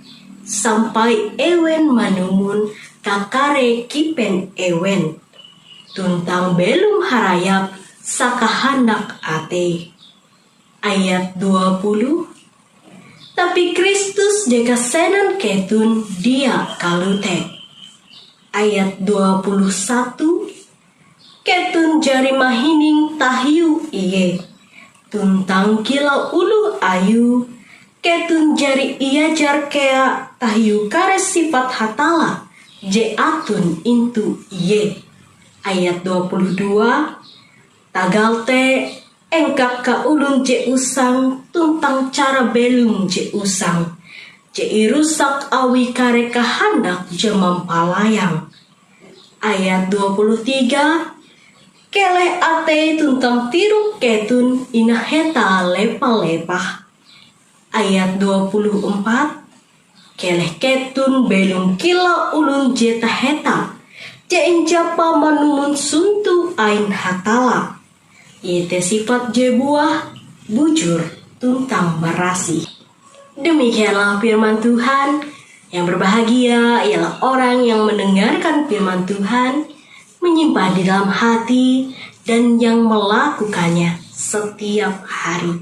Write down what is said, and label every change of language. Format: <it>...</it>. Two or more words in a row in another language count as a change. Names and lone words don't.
<nij>Sampai ewen manumun kakare kipen ewen. Tuntang belum harayap sakahandak ate. Ayat 20. Tapi Kristus jeka senan ketun dia kalute. Ayat 21. Ketun jari mahining tahiu iye. Tuntang kilau ulu ayu. Ketun jari iajar kea tahiu kare sifat hatala. Je atun intu iye. Ayat 22. Tagal te engkak ka ulun je usang tuntang cara belum je usang. Je irusak awi kare kahandak je mampalayang. Ayat 23. Kele ate tuntang tiruk ketun inaheta lepa-lepah. Ayat 24. Keleh ketun belum kila ulun jeta heta. Jain japa manumun suntu ain hatala. Yete sifat je buah bujur tuntang berasi.</nij> <id>Demikianlah firman Tuhan. Yang berbahagia ialah orang yang mendengarkan firman Tuhan, menyimpan di dalam hati, dan yang melakukannya setiap hari.</id>